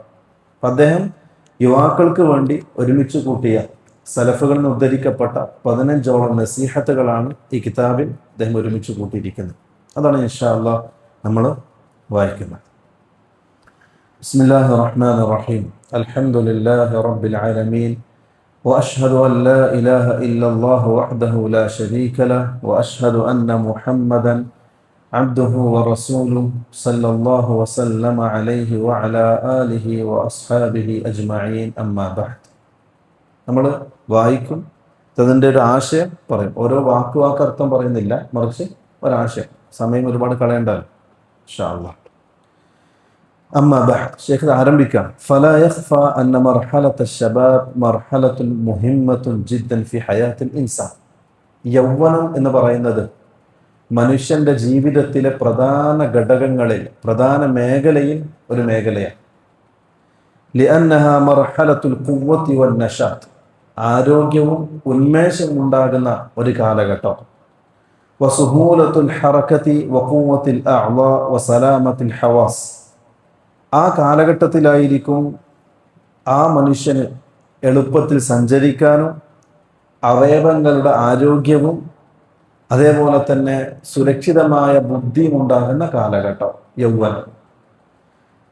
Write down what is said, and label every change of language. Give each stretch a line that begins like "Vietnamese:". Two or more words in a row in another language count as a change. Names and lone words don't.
Malayalam: അപ്പം അദ്ദേഹം യുവാക്കൾക്ക് വേണ്ടി ഒരുമിച്ച് കൂട്ടിയ സലഫുകളിൽ നിന്ന് ഉദ്ധരിക്കപ്പെട്ട 15ഓളം നസീഹത്തുകളാണ് ഈ കിതാബിൽ അദ്ദേഹം ഒരുമിച്ച് കൂട്ടിയിരിക്കുന്നത്. അതാണ്
Arabic: إن شاء الله
Malayalam: നമ്മൾ വായിക്കുന്നത്.
Arabic: بسم الله الرحمن الرحيم. الحمد لله رب العالمين. وأشهد أن لا إله إلا الله وحده لا شريك له وأشهد أن محمدا عبده ورسوله صلى الله وسلم عليه وعلى آله وأصحابه أجمعين أما بعد.
Malayalam: നമ്മൾ വായിക്കും, അതിൻ്റെ ഒരു ആശയം പറയും. ഓരോ വാക്ക് അർത്ഥം പറയുന്നില്ല, മറിച്ച് ഒരാശയം. സമയം ഒരുപാട് കളയണ്ടല്ലോ.
Arabic: إن شاء الله. أما بعد,
Malayalam: ഷെയ്ഖ് ആരംഭിക്കാം.
Arabic: فلا يخفى أن مرحلة الشباب مرحلة مهمة جدا في حياة الإنسان.
Malayalam: യൗവനം എന്ന് പറയുന്നത് മനുഷ്യന്റെ ജീവിതത്തിലെ പ്രധാന ഘടകങ്ങളിൽ, പ്രധാന മേഖലയിൽ ഒരു മേഖലയാണ്.
Arabic: لأنها مرحلة القوة والنشاط,
Malayalam: ആരോഗ്യവും ഉന്മേഷവും ഉണ്ടാകുന്ന ഒരു കാലഘട്ടം.
Arabic: وسهولة الحركة وقوة الأعضاء وسلامة الحواس,
Malayalam: ആ കാലഘട്ടത്തിലായിരിക്കും ആ മനുഷ്യന് എളുപ്പത്തിൽ സഞ്ചരിക്കാനും അവയവങ്ങളുടെ ആരോഗ്യവും അതേപോലെ തന്നെ സുരക്ഷിതമായ ബുദ്ധിയും ഉണ്ടാകുന്ന കാലഘട്ടം യൗവനം.